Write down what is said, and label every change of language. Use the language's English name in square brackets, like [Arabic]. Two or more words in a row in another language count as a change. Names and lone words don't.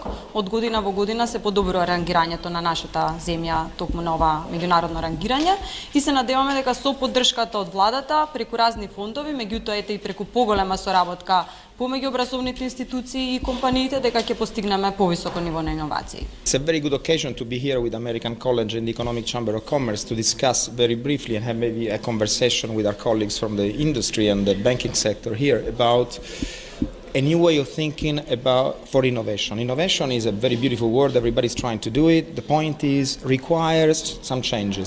[Macedonian] Од година во година се подобрува рангирањето на нашата земја токму на ова меѓународно рангирање и се надеваме дека со поддршката од владата преку разни фондови, меѓутоа ете и преку поголема соработка помеѓу образовните институции и компаниите дека ќе постигнеме повисоко ниво на иновации. [English] It's a very good occasion to be here with American College and the Economic Chamber of Commerce to discuss very briefly and have maybe a conversation with our colleagues from the industry and the banking sector here about a new way of thinking for innovation. Innovation is a very beautiful word, everybody's trying to do it. The point is, requires some changes.